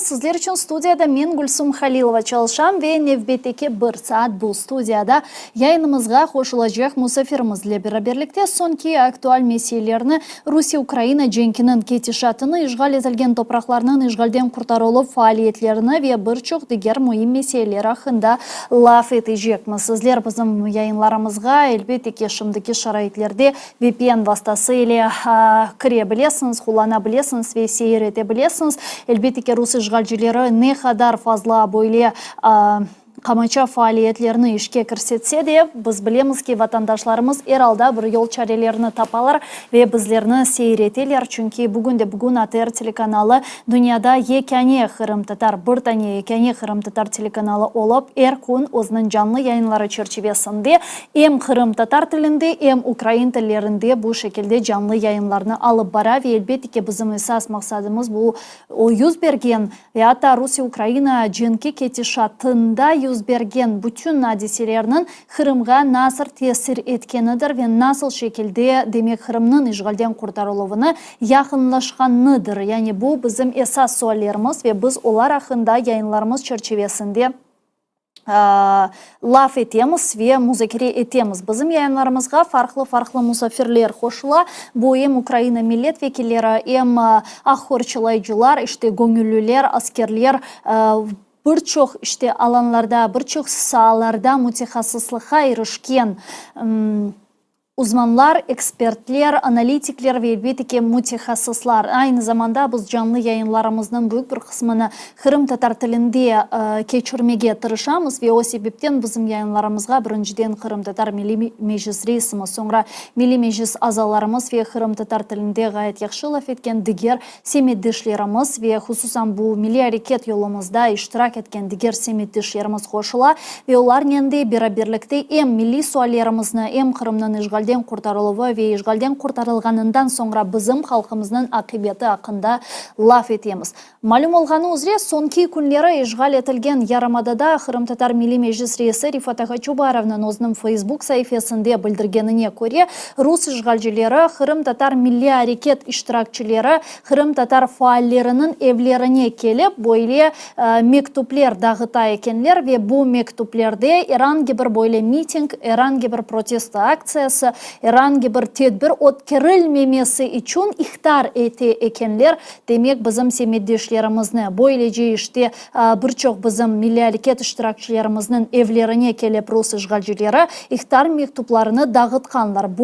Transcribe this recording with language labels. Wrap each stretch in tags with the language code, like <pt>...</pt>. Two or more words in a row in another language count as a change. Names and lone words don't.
<crh>Sizler için studiyada men Gülsüm Halilova çalışam ve nevbeteki bir saat bu studiyada yayınımızga koşulacak musafirimizle beraberlikte sonki aktual meselelerini Rusya-Ukrayna cenkinin ketişatını, işgal edilgen topraklarının işgalden kurtarılıp faaliyetlerini ve birçok diğer mühim meseleler hakkında laf edecekmiz. Sizler bizim yayınlarımızga elbette ki şimdiki şaraitlerde VPN vasıtasıyla girebilirsiniz, kullanabilirsiniz ve seyredebilirsiniz. Elbette ki Rus işgalcileri ne kadar fazla böyle Kamaça faaliyetlerini işke kirsetse de biz bilemiz ki vatandaşlarımız herhalde bir yol çarelerini tapalar ve bizlerini seyreteler. Çünkü bugün ATR telekanalı dünyada yekani Kırım Tatar, bir tane yekani Kırım Tatar telekanalı olup gün özünün canlı yayınları çerçevesinde hem Kırım Tatar tilinde hem Ukrayna tillerinde bu şekilde canlı yayınlarını alıp bara ve elbette ki bizim esas maksadımız bu o yüz bergen ve hatta Rusya-Ukrayna cenki ketişatında yüz bergen bütün hadiselerinin Kırım'a nasıl tesir etkenidir ve nasıl şekilde demek Kırım'ın işgalden kurtarılığını yakınlaşkanıdır. Yani bu bizim esas sorularımız ve biz onlar hakkında yayınlarımız çerçevesinde laf etemiz ve müzakere etemiz. Bizim yayınlarımızga farklı musafirler koşula. Bu hem Ukrayna milletvekilleri hem ahırçılayıcılar, işte gönüllüler, askerler, birçok işte alanlarda, birçok sahalarda mütehassıslığa erişken uzmanlar, ekspertler, analitikler ve elbette ki mütehassıslar. Aynı zamanda biz canlı yayınlarımızın büyük bir kısmını Kırım Tatar tilinde geçirmeye tırışamız ve o sebepten bizim yayınlarımızga birinciden Kırım Tatar Milli Meclis reisimiz, sonra Milli Meclis azalarımız ve Kırım Tatar tilinde gayet yaxşı laf etken diğer semiddeşlerimiz ve hususan bu milli hareket yolumuzda iştirak etken diğer semiddeşlerimiz koşula ve onlar nende beraberlikte hem milli suallarımızı hem Kırım'dan işgal kurtarılığı ve işgalden kurtarılganından sonra bizim halkımızın akıbeti hakkında laf etemiz. Malum olğanı üzere sonki günleri işgal etilgen Yarımada'da Kırım Tatar Milli Meclis reisi Rifat Aghachubarov'nun özünün Facebook sayfasında bildirgenine göre Rus işgalcileri Kırım Tatar Milli Hareket iştirakçıları Kırım Tatar faallerinin evlerine gelip böyle mektuplar dağıta ekenler ve bu mektuplarda herhangi bir böyle miting, herhangi bir protesto aksiyası, herhangi bir tedbir o'tkazilmemesi için ihtar ekenler. Demek bizim semiddeşlerimizni böylece işte birçok bizim milli hareket iştirakçılarımızın evlerine kelip Rus işgalcileri ihtar mektuplarını dağıtkanlar.</crh>